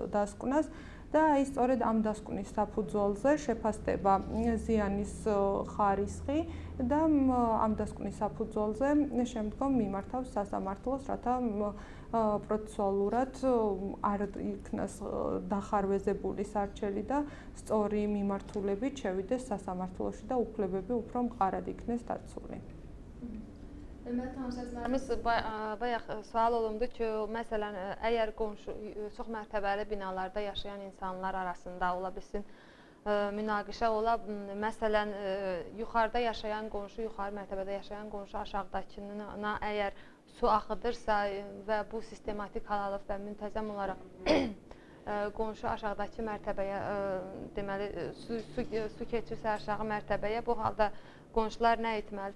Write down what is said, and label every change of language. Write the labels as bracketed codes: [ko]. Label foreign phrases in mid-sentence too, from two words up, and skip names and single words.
[ka] დასკვნას და აი სწორედ ამ დასკვნის საფუძველზე შეფასდება ზიანის ხარისხი და ამ დასკვნის საფუძველზე შემდგომ მიმართავს სასამართლოს, რათა პროცესუალურად არ იქნას დახარვეზებული სარჩელი და სწორი მიმართულებით შევიდეს სასამართლოში და უფლებები უფრო მყარად იქნეს დაცული. [az] Bayaq sual olundu ki, məsələn, əgər çox mərtəbəli binalarda yaşayan insanlar arasında ola bilsin münaqişə ola, məsələn, yuxarıda yaşayan qonşu, yuxarı mərtəbədə yaşayan qonşu aşağıdakına əgər su axıdırsa və bu sistematik hal və müntəzəm olaraq qonşu aşağıdakı mərtəbəyə deməli su keçirsə aşağı mərtəbəyə, bu halda qonşular nə etməlidir?